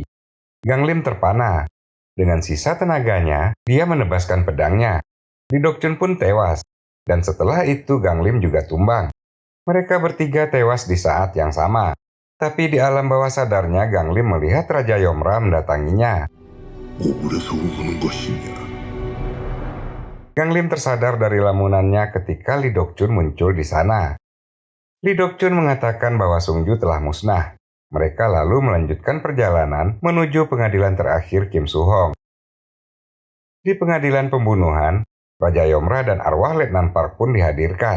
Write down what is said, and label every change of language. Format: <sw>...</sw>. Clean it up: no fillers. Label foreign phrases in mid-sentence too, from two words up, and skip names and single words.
<id>Gang Lim terpana. Dengan sisa tenaganya, dia menebaskan pedangnya. Lee Dokchun pun tewas. Dan setelah itu Gang Lim juga tumbang. Mereka bertiga tewas di saat yang sama. Tapi di alam bawah sadarnya Gang Lim melihat Raja Yomra mendatanginya.</id> <ko>억울해서 우는 것이냐?</ko> <id>Gang Lim tersadar dari lamunannya ketika Lee Dokchun muncul di sana. Lee Dok-chun mengatakan bahwa Sung-ju telah musnah. Mereka lalu melanjutkan perjalanan menuju pengadilan terakhir Kim Soo-hong. Di pengadilan pembunuhan, Raja Yomra dan arwah Letnan Park pun dihadirkan.</id>